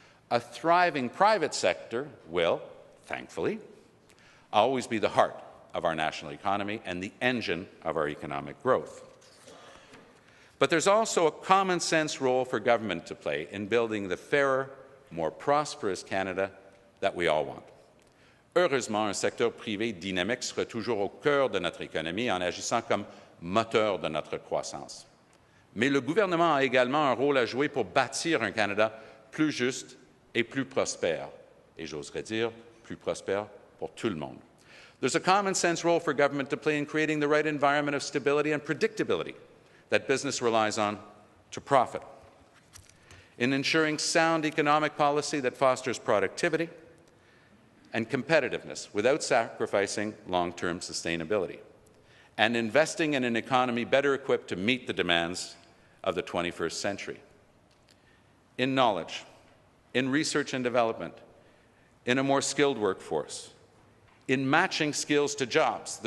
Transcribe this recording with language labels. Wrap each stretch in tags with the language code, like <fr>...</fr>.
<en>A thriving private sector will, thankfully, always be the heart of our national economy and the engine of our economic growth. But there's also a common sense role for government to play in building the fairer, more prosperous Canada that we all want.</en> <fr>Heureusement, un secteur privé dynamique sera toujours au cœur de notre économie en agissant comme moteur de notre croissance. Mais le gouvernement a également un rôle à jouer pour bâtir un Canada plus juste et plus prospère. Et j'oserais dire, plus prospère pour tout le monde.</fr> <en>There's a common sense role for government to play in creating the right environment of stability and predictability that business relies on to profit, in ensuring sound economic policy that fosters productivity and competitiveness without sacrificing long-term sustainability, and investing in an economy better equipped to meet the demands of the 21st century, in knowledge, in research and development, in a more skilled workforce, in matching skills to jobs.</en>